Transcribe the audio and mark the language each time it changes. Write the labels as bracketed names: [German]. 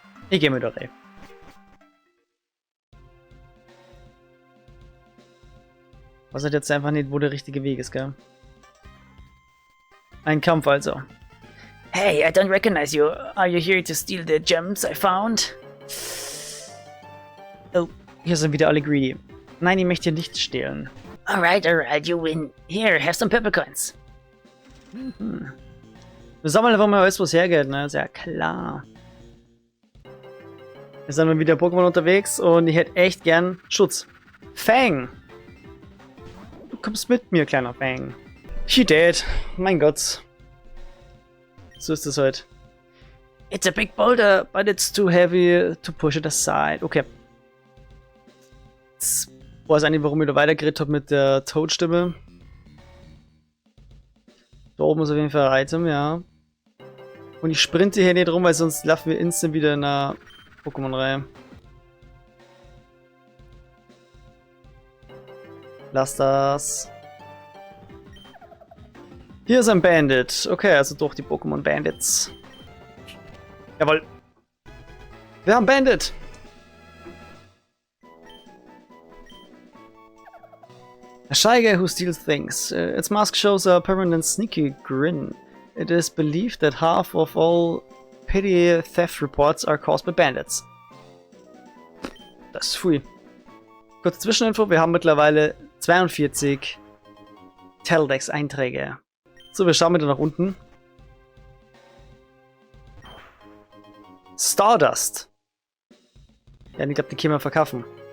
[German] Ich gehe mit der Reh. Was hat jetzt einfach nicht, wo der richtige Weg ist, gell? Ein Kampf also. [English] Hey, I don't recognize you. Are you here to steal the gems I found? [German] Oh, hier sind wieder alle greedy. Nein, ich möchte hier nichts stehlen. [English] Alright, you win. Here, have some purple coins. [German] Wir sammeln einfach mal alles, was hergeht, ne? Ist ja klar. Wir sind mal wieder Pokémon unterwegs und ich hätte echt gern Schutz. Fang! Du kommst mit mir, kleiner Fang. She dead. Mein Gott. So ist es heute. [English] It's a big boulder. But it's too heavy to push it aside. Okay. [German] Jetzt weiß ich nicht, warum ich da weitergeredet habe mit der Toad-Stimme. Da oben ist auf jeden Fall ein Item, ja. Und ich sprinte hier nicht rum, weil sonst laufen wir instant wieder in einer Pokémon-Reihe. Lass das. Hier ist ein Bandit. Okay, also doch die Pokémon Bandits. Jawohl. Wir haben Bandit. [English] A shy guy who steals things. Its mask shows a permanent sneaky grin. It is believed that half of all petty theft reports are caused by bandits. [German] Das ist free. Kurze Zwischeninfo, wir haben mittlerweile 42 Teledex-Einträge. So, wir schauen wieder nach unten. Stardust. Ja, ich glaube, die können wir verkaufen.